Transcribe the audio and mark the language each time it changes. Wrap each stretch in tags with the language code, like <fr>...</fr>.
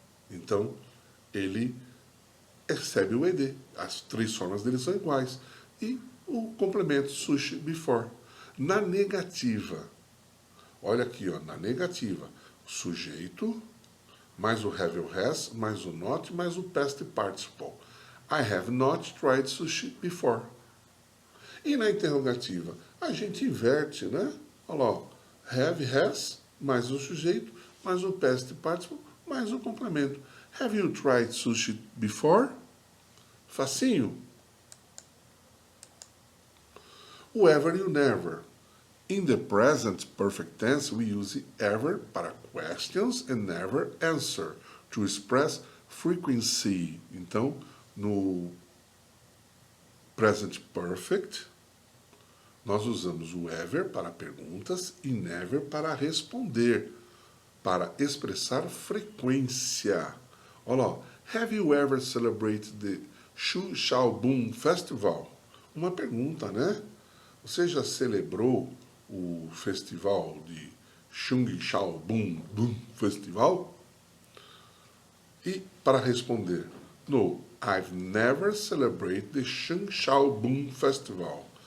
<pt>Então, ele recebe o ed. As três formas dele são iguais. E o complemento,</pt> <en>sushi before.</en> <pt>Na negativa, olha aqui, ó, na negativa, sujeito, mais o have or has, mais o not, mais o past participle.</pt> <en>I have not tried sushi before.</en> <pt>E na interrogativa, a gente inverte, né? Olha lá, ó, have, has, mais o sujeito, mais o past participle, mais o complemento.</pt> <en>Have you tried sushi before?</en> <pt>Facinho. O ever e o never.</pt> <en>In the present perfect tense, we use ever</en> <pt>para</pt> <en>questions and never answer, to express frequency.</en> <pt>Então, no present perfect, nós usamos o ever para perguntas e never para responder, para expressar frequência. Olha lá,</pt> <en>have you ever celebrated the Xu Xiaobun Festival?</en> <pt>Uma pergunta, né? Você já celebrou o festival de Xung Xiaobun Festival? E para responder,</pt> <en>no, I've never celebrated the Xung Xiaobun Festival.</en>